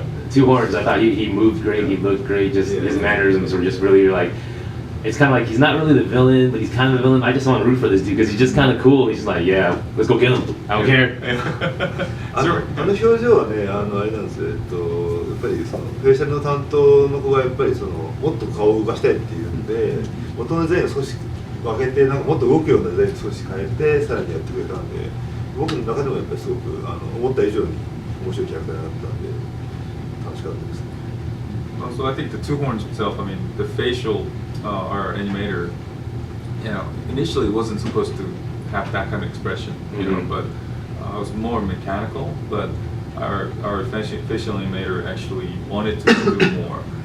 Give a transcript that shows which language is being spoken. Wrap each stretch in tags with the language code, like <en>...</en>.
<en>Two Horns, I thought he moved great, he looked great, just his mannerisms were just really like. It's kind of like he's not really the villain, but he's kind of the villain. I just want to root for this dude because he's just kind of cool. He's just like, yeah, let's go kill him. I don't care.</en> <ja>表情はね、あれなんですよ。やっぱりフェイシャルの担当の子がやっぱりもっと顔を動かしたいっていうんで、元のデザインを少し分けてなんかもっと動くようなデザインに少し変えてさらにやってくれたんで、僕の中でもやっぱりすごく思った以上に面白いキャラクターになったんで楽しかったですね。</ja> <en>So I think the two horns itself, I mean, the facial, our animator, you know, initially it wasn't supposed to have that kind of expression, you know, but it was more mechanical, but our facial animator actually wanted to do more.</en>